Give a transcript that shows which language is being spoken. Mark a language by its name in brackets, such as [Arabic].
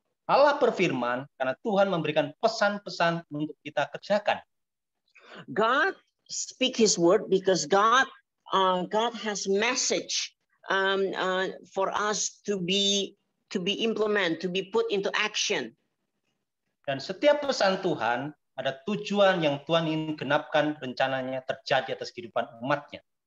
[Indonesian] Allah berfirman karena Tuhan memberikan pesan-pesan untuk kita kerjakan. [English] God speak his word because God has message for us to be implement, to be put into action. [Indonesian] Dan setiap pesan Tuhan ada tujuan yang Tuhan ingin genapkan, rencananya terjadi atas kehidupan umatnya.